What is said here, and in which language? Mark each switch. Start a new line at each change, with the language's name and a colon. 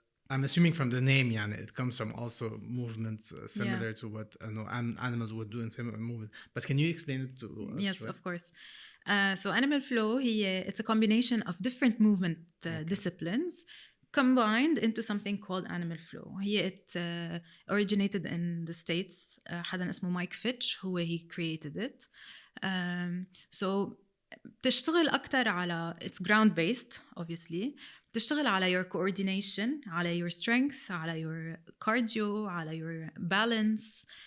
English: I'm assuming from the name
Arabic: يعني
English: it comes from also movements similar to what animals would do in similar movements. But can you explain it to us? Yes, of course. So animal flow it's a combination of different movement disciplines combined into something called animal flow. It originated in the States.
Arabic: حدا اسمه مايك فيتش هو
English: he created it. So
Arabic: بتشتغل أكتر على
English: it's ground based obviously.
Arabic: بتشتغل على
English: your coordination, على your strength, على your cardio, على your balance.